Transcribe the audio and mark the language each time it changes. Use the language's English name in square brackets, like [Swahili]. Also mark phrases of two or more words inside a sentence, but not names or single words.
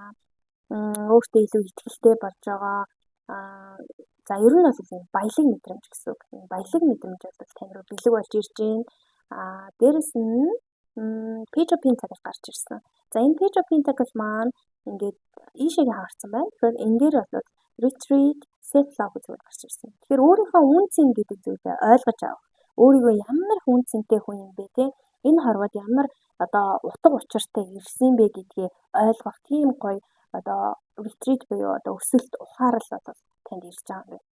[Mongolian] Өөртөө илүү ихтэй болж байгаа. За ер нь бол ийм баялаг мэдрэмж гэсэн үг. Энэ баялаг мэдрэмж бол тань руу бэлэг болж ирж байна. Дээрэс нь Page of Pentacles гарч ирсэн. За энэ Page of Pentacles маань ингээд ийшээгээ хаарсан байна. Тэгэхээр энэ дээр бол [English] retreat, self love [Mongolian] гэж гарч ирсэн. Тэгэхээр өөрийнхөө үнцэн гэдэг зүйлээ ойлгож авах. Өөрийгөө ямар үнцэнтэй хүн юм бэ те? Энэ хорвоод ямар одоо утга учиртай ирсэн бэ гэдгээ ойлгох тийм гоё одоо retreat буюу одоо өсөлт ухаарал бол танд ирж байгаа юм.